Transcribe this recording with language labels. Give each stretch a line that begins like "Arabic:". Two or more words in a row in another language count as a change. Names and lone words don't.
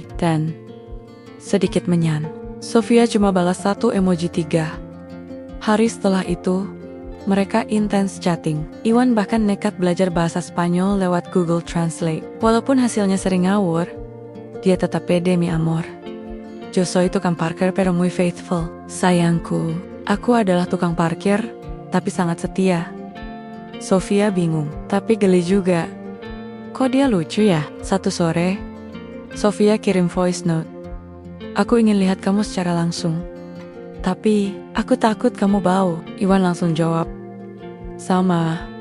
Indonesian: Dan sedikit menyan. Sofia cuma balas 1 emoji 3. Hari setelah itu, mereka intens chatting. Iwan bahkan nekat belajar bahasa Spanyol lewat Google Translate. Walaupun hasilnya sering ngawur, dia tetap pede,
Spanish: mi amor. Yo soy
Indonesian: tukang parkir
Spanish: pero muy faithful.
Indonesian: Sayangku, aku adalah tukang parkir, tapi sangat setia. Sofia bingung, tapi geli juga. Kok dia lucu ya? Satu sore, Sofia kirim voice note. Aku ingin lihat kamu secara langsung. Tapi, aku takut kamu bau. Iwan langsung jawab. Sama.